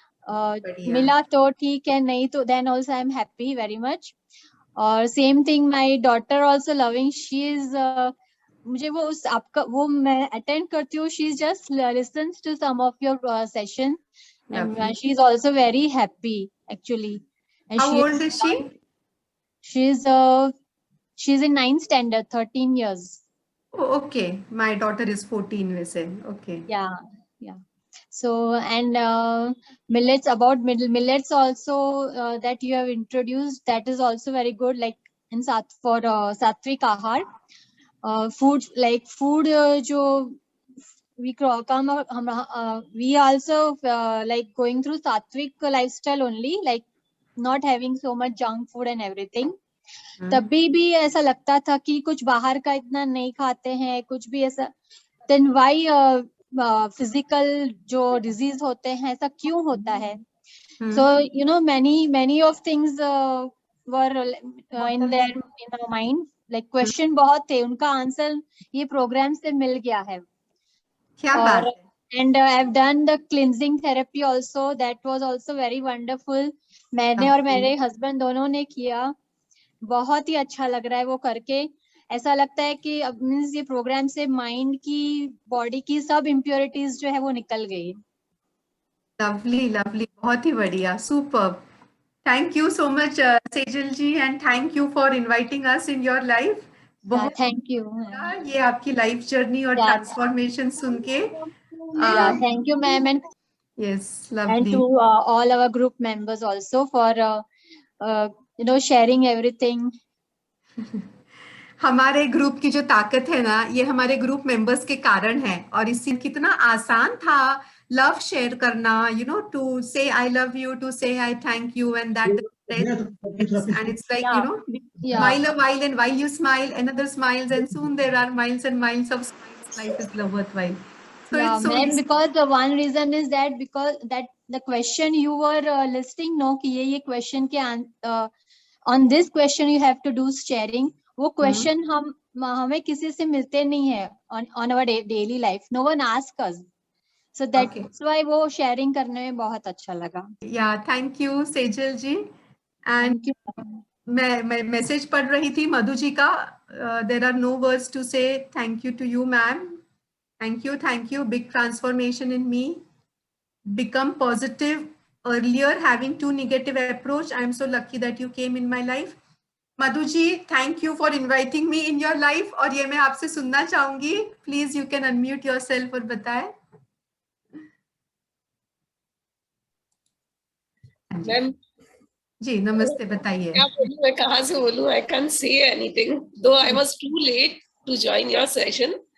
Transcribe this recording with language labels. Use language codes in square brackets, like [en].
[hi] मिला तो ठीक है, नहीं तो [en] Then also I am happy very much. और same thing my daughter also loving, she is [hi] मुझे वो उस आपका वो मैं अटेंड करती हूँ, [en] She is just listens to some of your session and she is also very happy actually. How old is she? She is in 9th standard, 13 years. Oh, okay. My daughter is 14 वैसे. Okay. Yeah. So and millets, about millets also that you have introduced, that is also very good. Like in sattvic ahar, food like food jo we come we also like going through sattvic lifestyle only, like not having so much junk food and everything. [hi] तभी भी ऐसा लगता था कि कुछ बाहर का इतना नहीं खाते हैं, कुछ भी ऐसा. [en] then why [hi] फिजिकल जो डिजीज होते हैं ऐसा क्यों होता है. [en] so you know many of things were in our mind, like question बहुत थे, [hi] उनका आंसर ये प्रोग्राम से मिल गया है. क्या बात है. [en] and I've done the cleansing therapy also, that was also very wonderful. [hi] मैंने और मेरे हस्बैंड दोनों ने किया, बहुत ही अच्छा लग रहा है वो करके. ऐसा लगता है कि अब मींस ये प्रोग्राम से माइंड की, बॉडी की सब इम्प्योरिटीज जो है वो निकल गई. [en] lovely lovely, [hi] बहुत ही बढ़िया, [en] Super. Thank you so much Sejal ji, and thank you for inviting us in your life. [hi] बहुत [en] Thank you. [hi] ये आपकी लाइफ जर्नी और ट्रांसफॉर्मेशन सुन के. [en] Thank you ma'am, and yes lovely. And to all our group members also for you know sharing everything. [hi] हमारे group की जो ताकत है ना, ये हमारे ग्रुप मेंबर्स के कारण है. और इससे कितना आसान था लव शेयर करना, [en] You know, to say I love you, to say I thank you, and that and it's like you know, smile a while, and while you smile another smiles, and soon there are miles and miles of smiles. Life is love worthwhile. So it's so ma'am, because the one reason is that because that the question you were listing, no, कि ये question के on this question you have to do sharing. [hi] वो question हमें किसी से मिलते नहीं है [en] on our daily life. No one asks us. So that's why [hi] वो शेयरिंग करने में बहुत अच्छा लगा. [en] Yeah, thank you Sejal ji. [hi] And मैं मैसेज पढ़ रही थी मधु जी का. [en] There are no words to say thank you to you, ma'am. Thank you. Big transformation in me. Become positive. Earlier having too negative approach. I am so lucky that you came in my life. Madhu ji, thank you for inviting me in your life. [hi] और ये मैं आपसे सुनना चाहूंगी. [en] Please you can unmute yourself और बताएं. [hi] Ma'am जी नमस्ते, बताइए. क्या बोलूं, मैं कहाँ से बोलूं. [en] I can't say anything, though I was too late to join your session.